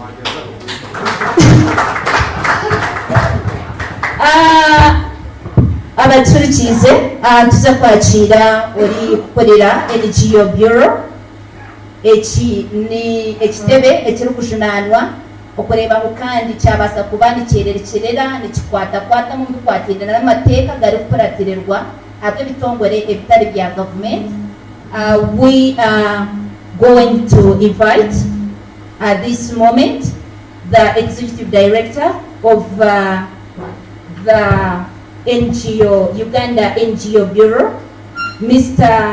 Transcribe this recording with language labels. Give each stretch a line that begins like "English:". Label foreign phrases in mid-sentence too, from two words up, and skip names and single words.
Nyankole: abaturikize tuza kwakira ori kukorera NGO Bureau eki ni ekitebe ekirikujunanwa okureba ngu kandi kyabasa kuba nikyererekyerera nikikwatakwata mu bikwatirana n'amateeka gari kukuratirirwa ab'ebitongole ebitari bya government.
English: We are going to invite at this moment the Executive Director of the NGO, Uganda NGO Bureau, Mr.